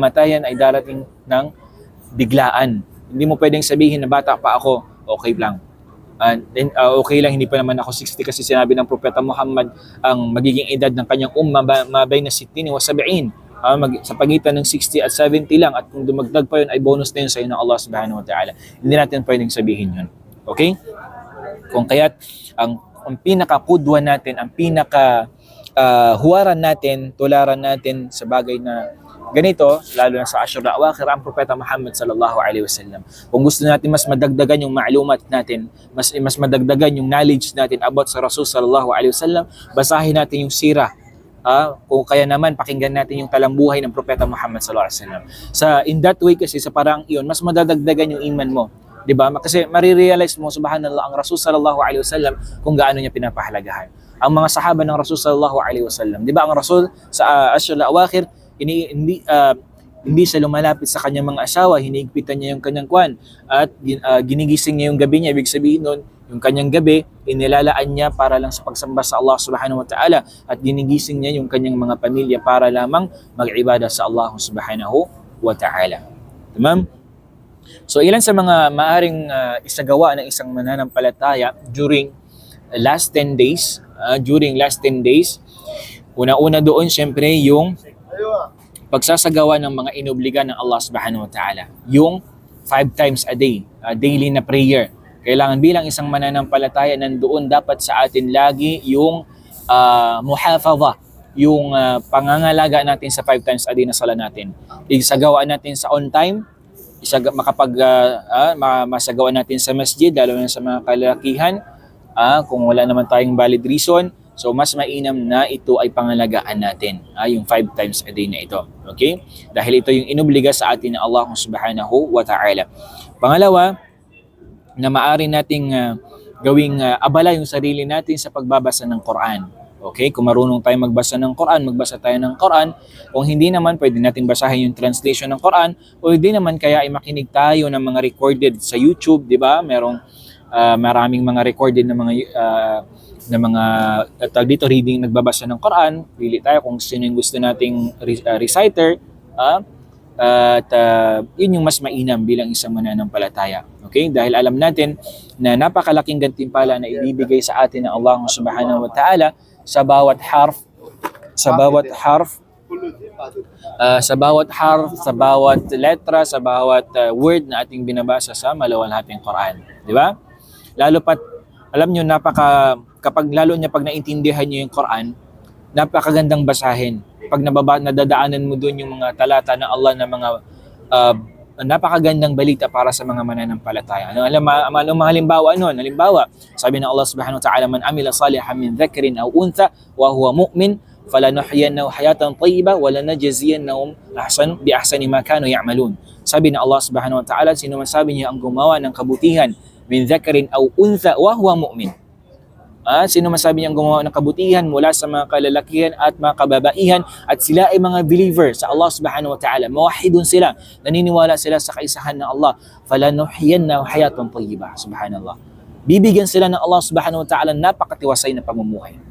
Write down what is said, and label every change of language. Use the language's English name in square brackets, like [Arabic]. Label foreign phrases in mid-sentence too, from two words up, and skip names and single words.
[Filipino] Ang kamatayan ay darating ng biglaan. Hindi mo pwedeng sabihin na bata pa ako, okay lang. Okay lang, hindi pa naman ako 60 kasi sinabi ng Propeta Muhammad ang magiging edad ng kanyang mabay na 60 wa 70. Sa pagitan ng 60 at 70 lang, at kung dumagdag pa yun ay bonus na yun sa iyo ng Allah [Arabic] سبحانه وتعالى. [Filipino] Hindi natin pwedeng sabihin yun. Okay? Kung kaya't ang pinakakudwa natin, ang huwaran natin, tularan natin sa bagay na ganito, lalo na sa [Arabic] عشر أواخر, [Filipino] ang Propeta Muhammad [Arabic] صلى الله عليه وسلم. [Filipino] Kung gusto natin mas madagdagan yung ma'lumat natin, mas madagdagan yung knowledge natin about sa Rasul [Arabic] صلى الله عليه وسلم, [Filipino] basahin natin yung sirah. Kung kaya naman, pakinggan natin yung talambuhay ng Propeta Muhammad [Arabic] صلى الله عليه وسلم. [English] In that way [Filipino] kasi, sa parang iyon, mas madadagdagan yung iman mo. Diba? Kasi marirealize mo, subhanallah, ang Rasul [Arabic] صلى الله عليه وسلم [Filipino] kung gaano niya pinapahalagahan. Ang mga sahaba ng Rasul [Arabic] صلى الله عليه وسلم, [Filipino] diba? Ang Rasul sa [Arabic] عشر أواخر, [Filipino] hindi siya lumalapit sa kanyang mga asawa, hinihigpitan niya yung kanyang kwan at ginigising niya yung gabi niya. Ibig sabihin nun, yung kanyang gabi, inilalaan niya para lang sa pagsamba sa Allah [Arabic] سبحانه وتعالى, [Filipino] at ginigising niya yung kanyang mga pamilya para lamang mag-ibada sa Allah [Arabic] سبحانه وتعالى. [Filipino] Tamam? So ilan sa mga maaring isagawa ng isang mananampalataya [English] during last 10 days, [Filipino] una-una doon syempre yung pagsasagawa ng mga inobliga ng Allah [Arabic] سبحانه وتعالى. [Filipino] Yung [English] 5 times a day, [Filipino] daily na prayer. Kailangan bilang isang mananampalataya, nandoon dapat sa atin lagi yung muhafadha, yung pangangalaga natin sa [English] 5 times a day [Filipino] na sala natin. Isagawa natin sa [English] on time, [Filipino] masagawa natin sa masjid, lalo na sa mga kalalakihan, kung wala naman tayong [English] valid reason. [Filipino] So mas mainam na ito ay pangalagaan natin, yung [English] 5 times a day [Filipino] na ito. Okay? Dahil ito yung inobliga sa atin ng Allah [Arabic] سبحانه وتعالى. [Filipino] Pangalawa, na maaari nating gawing abala yung sarili natin sa pagbabasa ng Quran. Okay? Kung marunong tayo magbasa ng Quran, magbasa tayo ng Quran. Kung hindi naman, pwede natin basahin yung translation ng Quran. O hindi naman, kaya ay makinig tayo ng mga recorded sa YouTube, di ba? Maraming mga recorded na mga reading, nagbabasa ng Quran. Pili tayo kung sino yung gusto nating reciter, at yun yung mas mainam bilang isang mananampalataya. Okay? Dahil alam natin na napakalaking gantimpala na ibibigay sa atin ng Allah [Arabic] سبحانه وتعالى [Filipino] sa bawat harf, sa bawat letra, sa bawat word na ating binabasa sa maluwalhating Quran. Di ba? Lalo pat, alam nyo, kapag naintindihan nyo yung Quran, napakagandang basahin. Pag nadadaanan mo doon yung mga talata ng Allah na mga napakagandang balita para sa mga mananampalataya. Mga halimbawa nun? Halimbawa, sabi ng Allah [Arabic] سبحانه وتعالى، من عمل صالحا من ذكر أو أنثى وهو مؤمن فلنحيينه حياة طيبة ولنجزينهم بأحسن ما كانوا يعملون. [Filipino] Sabi ng Allah [Arabic] سبحانه وتعالى, [Filipino] sino man sabi niya ang gumawa ng kabutihan [Arabic] من ذكر أو أنثى وهو مؤمن. [Filipino] Sino masabi niyang gumawa ng kabutihan mula sa mga kalalakihan at mga kababaihan, at sila ay mga believer sa Allah [Arabic] سبحانه وتعالى, [Filipino] mawahidun sila, naniniwala sila sa kaisahan ng Allah, [Arabic] فلنحيينه حياة طيبة. [Filipino] Subhanallah. Bibigyan sila ng Allah [Arabic] سبحانه وتعالى [Filipino] napakatiwasay na pamumuhay.